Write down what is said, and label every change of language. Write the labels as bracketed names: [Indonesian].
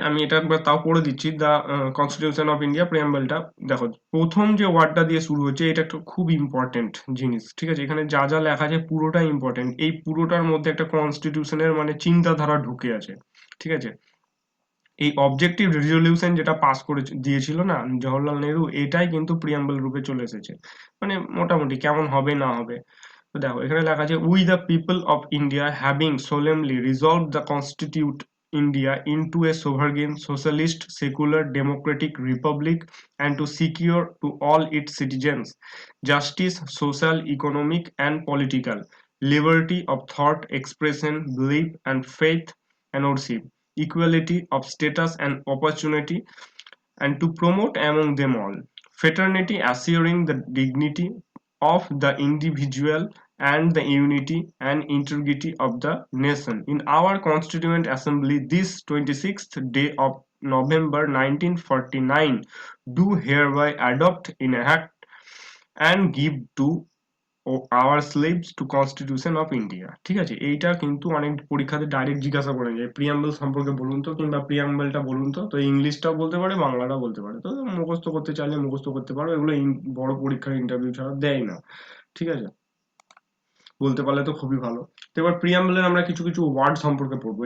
[Bangla] আমি এটা একবার তাও পড়ে দিচ্ছি। দ্য কনস্টিটিউশন অফ ইন্ডিয়া প্রিয়াম্বলটা দেখো, প্রথম যে ওয়ার্ডটা দিয়ে শুরু হচ্ছে এটা একটা খুব ইম্পর্টেন্ট জিনিস। ঠিক আছে, এখানে যা যা লেখা আছে পুরোটা ইম্পর্টেন্ট। এই পুরোটার মধ্যে একটা কনস্টিটিউশনের মানে চিন্তাধারা ঢুকে আছে। ঠিক আছে, এই অবজেক্টিভ রেজলিউশন যেটা পাস করে দিয়েছিল না জওহরলাল নেহরু, এটাই কিন্তু প্রিয়াম্বল রূপে চলে এসেছে। মানে মোটামুটি কেমন হবে না হবে, তো দেখো এখানে লেখা আছে, [English] We the people of India having solemnly resolve the constitute India into a sovereign socialist secular democratic republic and to secure to all its citizens justice, social, economic and political liberty of thought, expression, belief and faith and worship, equality of status and opportunity, and to promote among them all fraternity, assuring the dignity of the individual and the unity and integrity of the nation. In our Constituent Assembly, this 26th day of November 1949, do hereby adopt, enact, and give to our slaves to Constitution of India. [Bangla] ঠিক আছে, এইটা কিন্তু অনেক পরীক্ষাতে direct জিজ্ঞাসা করে যায়, preamble সম্পর্কে বলুন তো, কিংবা প্রিয়াম্বলটা বলুন তো। তো ইংলিশটাও বলতে পারে, বাংলাটাও বলতে পারে। তো মুখস্থ করতে চাইলে মুখস্থ করতে পারো, এগুলো বড় পরীক্ষার ইন্টারভিউ ছাড়া দেয় না। ঠিক আছে, বলতে পারলে তো খুবই ভালো। তো এবার প্রিয়াম্বলের আমরা কিছু কিছু ওয়ার্ড সম্পর্কে পড়বো।